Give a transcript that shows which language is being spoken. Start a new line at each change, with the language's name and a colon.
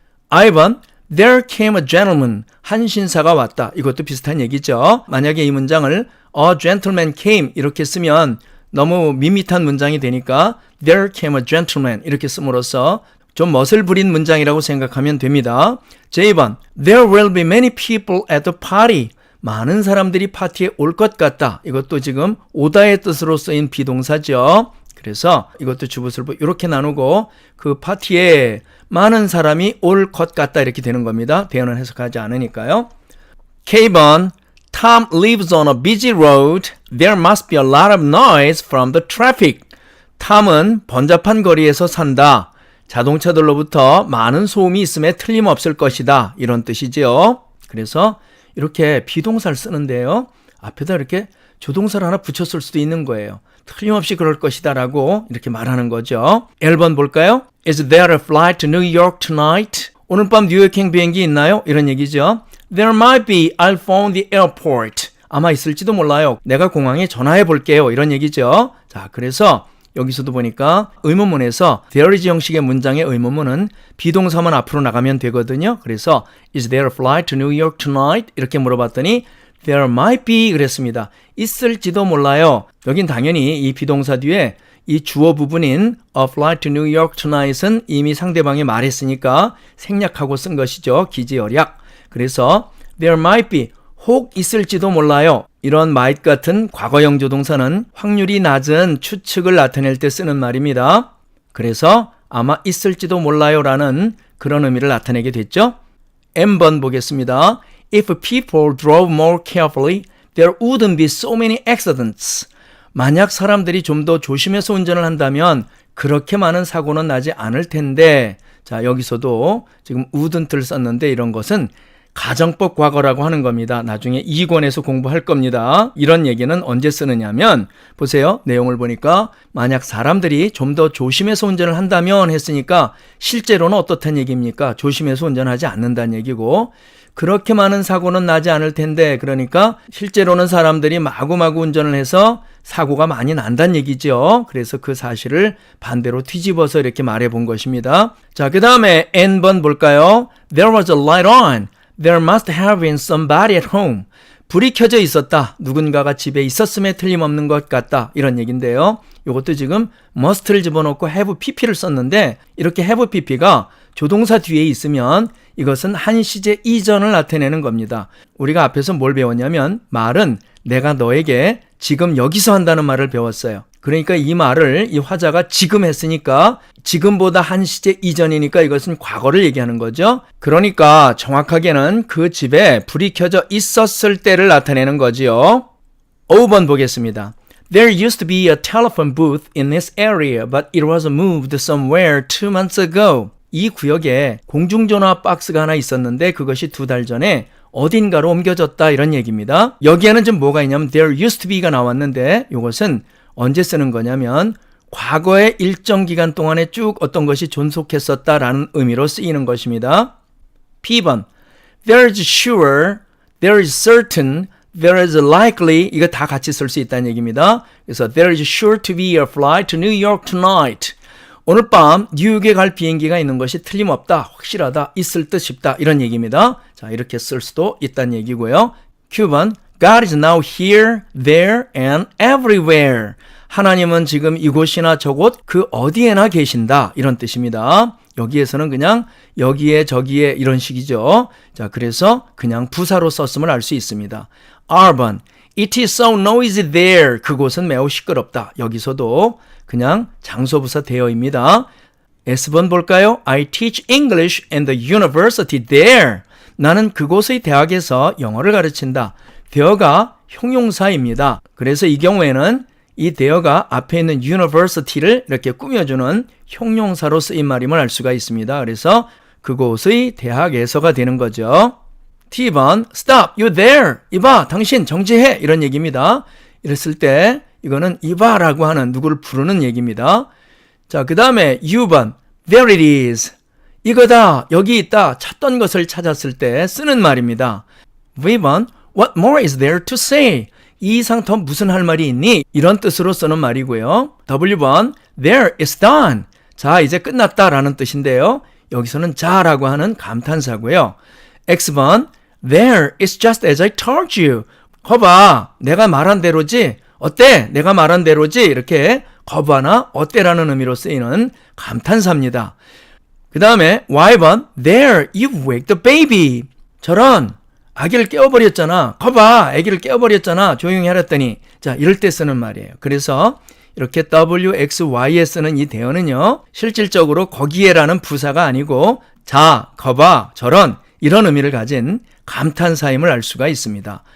Korean: I번
English: There came a gentleman.
Korean: 한 신사가 왔다. 이것도 비슷한 얘기죠. 만약에 이 문장을
English: A gentleman came
Korean: 이렇게 쓰면 너무 밋밋한 문장이 되니까
English: There came a gentleman
Korean: 이렇게 씀으로써 좀 멋을 부린 문장이라고 생각하면 됩니다.
English: J번 There will be many people at the party.
Korean: 많은 사람들이 파티에 올 것 같다. 이것도 지금 오다의 뜻으로 쓰인 비동사죠. 그래서 이것도 주부술부 이렇게 나누고 그 파티에 많은 사람이 올 것 같다 이렇게 되는 겁니다. 대어는 해석하지 않으니까요.
English: K번 Tom lives on a busy road. There must be a lot of noise from the traffic.
Korean: 탐은 번잡한 거리에서 산다. 자동차들로부터 많은 소음이 있음에 틀림없을 것이다. 이런 뜻이죠. 그래서 이렇게 비동사를 쓰는데요. 앞에다 이렇게 조동사를 하나 붙였을 수도 있는 거예요. 틀림없이 그럴 것이다 라고 이렇게 말하는 거죠. 1번 볼까요?
English: Is there a flight to New York tonight?
Korean: 오늘 밤 뉴욕행 비행기 있나요? 이런 얘기죠.
English: There might be. I'll phone the airport.
Korean: 아마 있을지도 몰라요. 내가 공항에 전화해 볼게요. 이런 얘기죠. 자, 그래서 여기서도 보니까 의문문에서 there is 형식의 문장의 의문문은 비동사만 앞으로 나가면 되거든요.
English: 그래서 Is there a flight to New York tonight?
Korean: 이렇게 물어봤더니
English: There might be
Korean: 그랬습니다. 있을지도 몰라요. 여긴 당연히 이 비동사 뒤에 이 주어 부분인
English: A flight to New York tonight
Korean: 은 이미 상대방이 말했으니까 생략하고 쓴 것이죠. 기지열약.
English: 그래서 There might be.
Korean: 혹 있을지도 몰라요. 이런 might 같은 과거형 조동사는 확률이 낮은 추측을 나타낼 때 쓰는 말입니다. 그래서 아마 있을지도 몰라요 라는 그런 의미를 나타내게 됐죠. M번 보겠습니다.
English: If people drove more carefully, there wouldn't be so many accidents.
Korean: 만약 사람들이 좀 더 조심해서 운전을 한다면 그렇게 많은 사고는 나지 않을 텐데. 자, 여기서도 지금 wouldn't를 썼는데 이런 것은 가정법 과거라고 하는 겁니다. 나중에 2권에서 공부할 겁니다. 이런 얘기는 언제 쓰느냐면 보세요. 내용을 보니까 만약 사람들이 좀 더 조심해서 운전을 한다면 했으니까 실제로는 어떻다는 얘기입니까? 조심해서 운전하지 않는다는 얘기고 그렇게 많은 사고는 나지 않을 텐데 그러니까 실제로는 사람들이 마구마구 운전을 해서 사고가 많이 난다는 얘기죠. 그래서 그 사실을 반대로 뒤집어서 이렇게 말해 본 것입니다. 자, 그 다음에 N번 볼까요?
English: There was a light on. There must have been somebody at home.
Korean: 불이 켜져 있었다. 누군가가 집에 있었음에 틀림없는 것 같다. 이런 얘기인데요. 이것도 지금 must를 집어넣고 have pp를 썼는데 이렇게 have pp가 조동사 뒤에 있으면 이것은 한 시제 이전을 나타내는 겁니다. 우리가 앞에서 뭘 배웠냐면 말은 내가 너에게 지금 여기서 한다는 말을 배웠어요. 그러니까 이 말을 이 화자가 지금 했으니까 지금보다 한 시제 이전이니까 이것은 과거를 얘기하는 거죠. 그러니까 정확하게는 그 집에 불이 켜져 있었을 때를 나타내는 거지요. 5번 보겠습니다.
English: There used to be a telephone booth in this area, but it was moved somewhere 2 months ago.
Korean: 이 구역에 공중전화 박스가 하나 있었는데 그것이 2달 전에 어딘가로 옮겨졌다 이런 얘기입니다. 여기에는 좀 뭐가 있냐면 there used to be가 나왔는데 이것은 언제 쓰는 거냐면 과거의 일정 기간 동안에 쭉 어떤 것이 존속했었다라는 의미로 쓰이는 것입니다. P번
English: there is sure, there is certain, there is likely
Korean: 이거 다 같이 쓸 수 있다는 얘기입니다.
English: 그래서 there is sure to be a flight to New York tonight.
Korean: 오늘 밤 뉴욕에 갈 비행기가 있는 것이 틀림없다, 확실하다, 있을 듯 싶다 이런 얘기입니다. 자, 이렇게 쓸 수도 있다는 얘기고요.
English: Q번 God is now here, there, and everywhere.
Korean: 하나님은 지금 이곳이나 저곳 그 어디에나 계신다 이런 뜻입니다. 여기에서는 그냥 여기에 저기에 이런 식이죠. 자, 그래서 그냥 부사로 썼음을 알 수 있습니다.
English: R번 It is so noisy there.
Korean: 그곳은 매우 시끄럽다. 여기서도 그냥 장소부사 대어입니다. S번 볼까요?
English: I teach English in the university there.
Korean: 나는 그곳의 대학에서 영어를 가르친다. 대어가 형용사입니다. 그래서 이 경우에는 이 대어가 앞에 있는 university를 이렇게 꾸며주는 형용사로 쓰인 말임을 알 수가 있습니다. 그래서 그곳의 대학에서가 되는 거죠. T번
English: Stop, you there.
Korean: 이봐, 당신 정지해. 이런 얘기입니다. 이랬을 때 이거는 이봐라고 하는 누구를 부르는 얘기입니다. 자, 그 다음에 U번
English: There it is.
Korean: 이거다, 여기 있다, 찾던 것을 찾았을 때 쓰는 말입니다.
English: V번 What more is there to say?
Korean: 이 이상 더 무슨 할 말이 있니? 이런 뜻으로 쓰는 말이고요.
English: W번 There is done.
Korean: 자, 이제 끝났다라는 뜻인데요. 여기서는 자라고 하는 감탄사고요.
English: X번 There is just as I told you.
Korean: 거봐, 내가 말한 대로지. 어때? 내가 말한 대로지. 이렇게 거봐나 어때라는 의미로 쓰이는 감탄사입니다. 그 다음에
English: Y번 There, you wake the baby.
Korean: 저런 아기를 깨워버렸잖아. 거봐, 아기를 깨워버렸잖아. 조용히 하랬더니. 자, 이럴 때 쓰는 말이에요. 그래서 이렇게 W, X, Y에 쓰는 이 대어는요, 실질적으로 거기에라는 부사가 아니고 자, 거봐, 저런 이런 의미를 가진 감탄사임을 알 수가 있습니다.